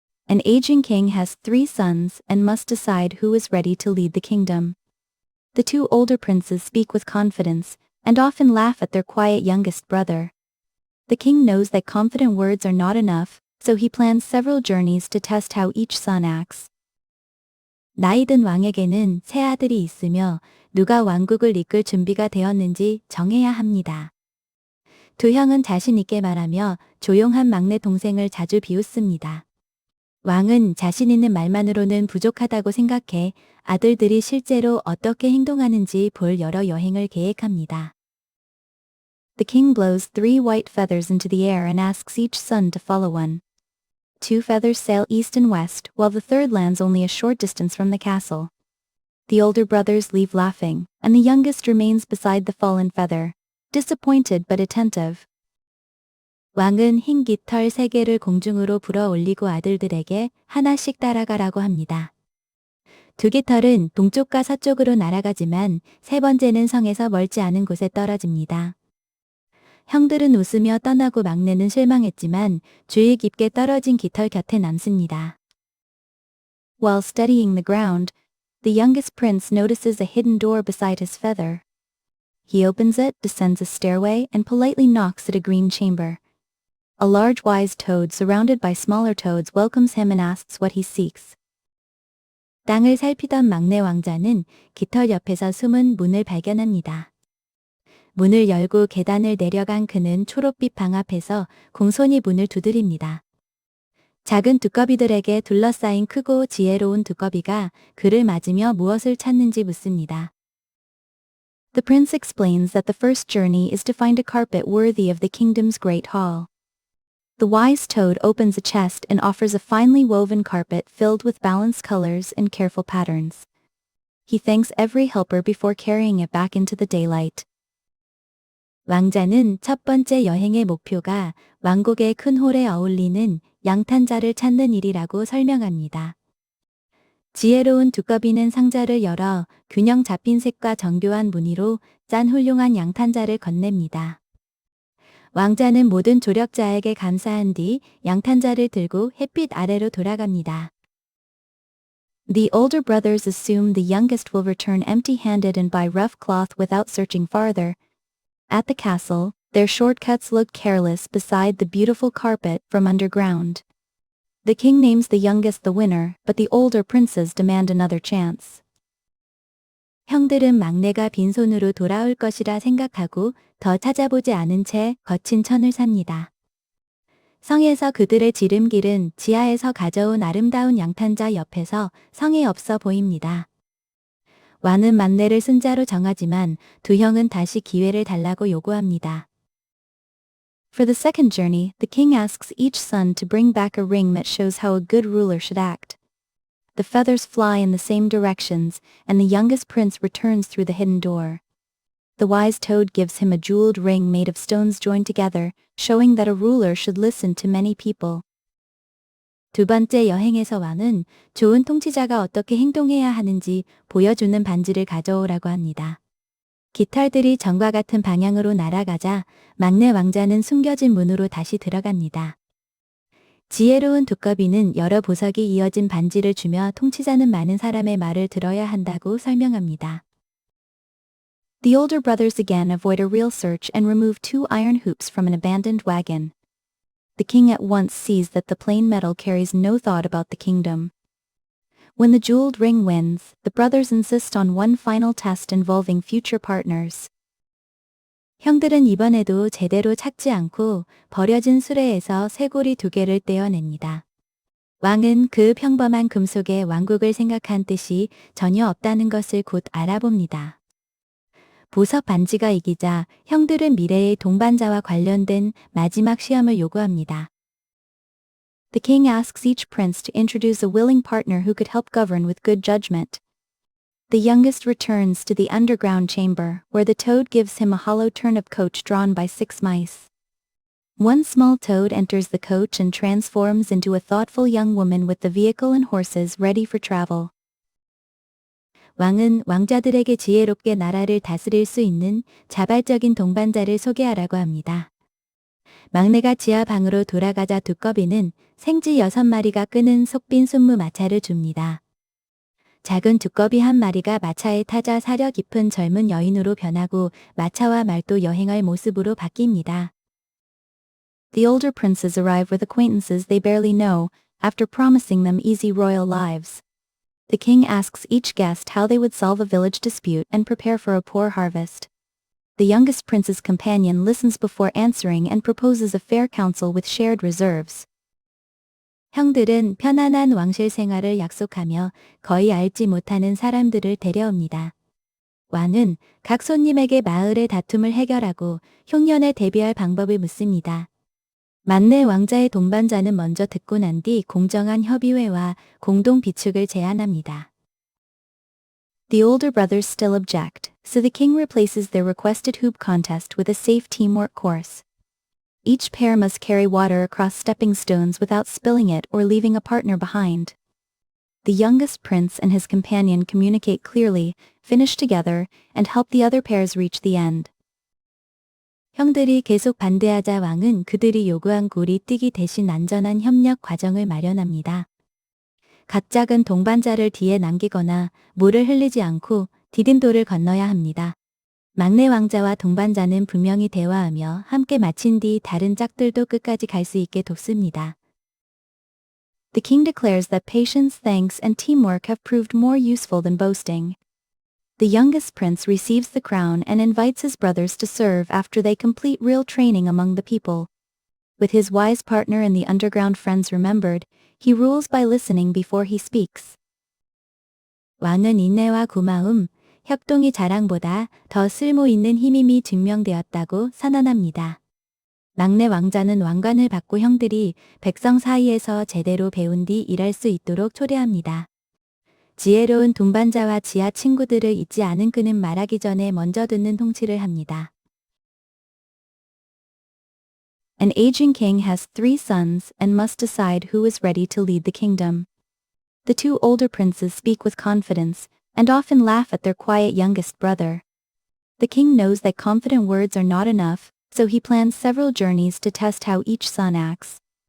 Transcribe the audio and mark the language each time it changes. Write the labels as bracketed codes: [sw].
[en] An aging king has 3 sons and must decide who is ready to lead the kingdom. The 2 older princes speak with confidence and often laugh at their quiet youngest brother. The king knows that confident words are not enough, so he plans several journeys to test how each son acts. [ko] 나이 든 왕에게는 세 아들이 있으며 누가 왕국을 이끌 준비가 되었는지 정해야 합니다. 두 형은 자신 있게 말하며 조용한 막내 동생을 자주 비웃습니다. 왕은 자신 있는 말만으로는 부족하다고 생각해 아들들이 실제로 어떻게 행동하는지 볼 여러 여행을 계획합니다. [en] The king blows 3 white feathers into the air and asks each son to follow one. 2 feathers sail east and west, while the third lands only a short distance from the castle. The older brothers leave laughing, and the youngest remains beside the fallen feather, disappointed but attentive. [ko] 왕은 흰 깃털 3개를 공중으로 불어 올리고 아들들에게 하나씩 따라가라고 합니다. 2 깃털은 동쪽과 서쪽으로 날아가지만 세 번째는 성에서 멀지 않은 곳에 떨어집니다. 형들은 웃으며 떠나고 막내는 실망했지만 주의 깊게 떨어진 깃털 곁에 남습니다. [en] While studying the ground, the youngest prince notices a hidden door beside his feather. He opens it, descends a stairway, and politely knocks at a green chamber. A large wise toad surrounded by smaller toads welcomes him and asks what he seeks. [ko] 땅을 살피던 막내 왕자는 깃털 옆에서 숨은 문을 발견합니다. 문을 열고 계단을 내려간 그는 초록빛 방 앞에서 공손히 문을 두드립니다. 작은 두꺼비들에게 둘러싸인 크고 지혜로운 두꺼비가 그를 맞으며 무엇을 찾는지 묻습니다. [en] The prince explains that the first journey is to find a carpet worthy of the kingdom's great hall. The wise toad opens a chest and offers a finely woven carpet filled with balanced colors and careful patterns. He thanks every helper before carrying it back into the daylight. [ko] 왕자는 첫 번째 여행의 목표가 왕국의 큰 홀에 어울리는 양탄자를 찾는 일이라고 설명합니다. 지혜로운 두꺼비는 상자를 열어 균형 잡힌 색과 정교한 무늬로 짠 훌륭한 양탄자를 건넵니다. 왕자는 모든 조력자에게 감사한 뒤 양탄자를 들고 햇빛 아래로 돌아갑니다. [en] The older brothers assume the youngest will return empty-handed and buy rough cloth without searching farther. At the castle, their shortcuts look careless beside the beautiful carpet from underground. The king names the youngest the winner, but the older princes demand another chance. [ko] 형들은 막내가 빈손으로 돌아올 것이라 생각하고 더 찾아보지 않은 채 거친 천을 삽니다. 성에서 그들의 지름길은 지하에서 가져온 아름다운 양탄자 옆에서 성에 없어 보입니다. 왕은 막내를 승자로 정하지만 두 형은 다시 기회를 달라고 요구합니다. [en] For the second journey, the king asks each son to bring back a ring that shows how a good ruler should act. The feathers fly in the same directions, and the youngest prince returns through the hidden door. The wise toad gives him a jeweled ring made of stones joined together, showing that a ruler should listen to many people. [ko] 두 번째 여행에서 왕은 좋은 통치자가 어떻게 행동해야 하는지 보여주는 반지를 가져오라고 합니다. 깃털들이 전과 같은 방향으로 날아가자 막내 왕자는 숨겨진 문으로 다시 들어갑니다. 지혜로운 두꺼비는 여러 보석이 이어진 반지를 주며 통치자는 많은 사람의 말을 들어야 한다고 설명합니다. [en] The older brothers again avoid a real search and remove 2 iron hoops from an abandoned wagon. The king at once sees that the plain metal carries no thought about the kingdom. When the jeweled ring wins, the brothers insist on one final test involving future partners. [ko] 형들은 이번에도 제대로 찾지 않고 버려진 수레에서 쇠고리 2개를 떼어냅니다. 왕은 그 평범한 금속에 왕국을 생각한 뜻이 전혀 없다는 것을 곧 알아봅니다. 보석 반지가 이기자 형들은 미래의 동반자와 관련된 마지막 시험을 요구합니다. [en] The king asks each prince to introduce a willing partner who could help govern with good judgment. The youngest returns to the underground chamber, where the toad gives him a hollow turnip coach drawn by 6 mice. One small toad enters the coach and transforms into a thoughtful young woman with the vehicle and horses ready for travel. [ko] 왕은 왕자들에게 지혜롭게 나라를 다스릴 수 있는 자발적인 동반자를 소개하라고 합니다. 막내가 지하 방으로 돌아가자 두꺼비는 생쥐 6마리가 끄는 속빈 순무 마차를 줍니다. 작은 두꺼비 한 마리가 마차에 타자 사려 깊은 젊은 여인으로 변하고 마차와 말도 여행할 모습으로 바뀝니다. [en] The older princes arrive with acquaintances they barely know, after promising them easy royal lives. The king asks each guest how they would solve a village dispute and prepare for a poor harvest. The youngest prince's companion listens before answering and proposes a fair counsel with shared reserves. [ko] 형들은 편안한 왕실 생활을 약속하며 거의 알지 못하는 사람들을 데려옵니다. 왕은 각 손님에게 마을의 다툼을 해결하고 흉년에 대비할 방법을 묻습니다. 만내 왕자의 동반자는 먼저 듣고 난 뒤 공정한 협의회와 공동 비축을 제안합니다. [en] The older brothers still object, so the king replaces their requested hoop contest with a safe teamwork course. Each pair must carry water across stepping stones without spilling it or leaving a partner behind. The youngest prince and his companion communicate clearly, finish together, and help the other pairs reach the end. [ko] 형들이 계속 반대하자 왕은 그들이 요구한 굴이 뛰기 대신 안전한 협력 과정을 마련합니다. 각 작은 동반자를 뒤에 남기거나 물을 흘리지 않고 디딤돌을 건너야 합니다. 막내 왕자와 동반자는 분명히 대화하며 함께 마친 뒤 다른 짝들도 끝까지 갈 수 있게 돕습니다. [en] The king declares that patience, thanks, and teamwork have proved more useful than boasting. The youngest prince receives the crown and invites his brothers to serve after they complete real training among the people. With his wise partner and the underground friends remembered, he rules by listening before he speaks. [ko] 왕은 인내와 고마움, 협동이 자랑보다 더 쓸모 있는 힘임이 증명되었다고 선언합니다. 막내 왕자는 왕관을 받고 형들이 백성 사이에서 제대로 배운 뒤 일할 수 있도록 초대합니다. 지혜로운 동반자와 지하 친구들을 잊지 않은 그는 말하기 전에 먼저 듣는 통치를 합니다. [en] An aging king has 3 sons and must decide who is ready to lead the kingdom. The 2 older princes speak with confidence and often laugh at their quiet youngest brother. The king knows that confident words are not enough, so he plans several journeys to test how each son acts.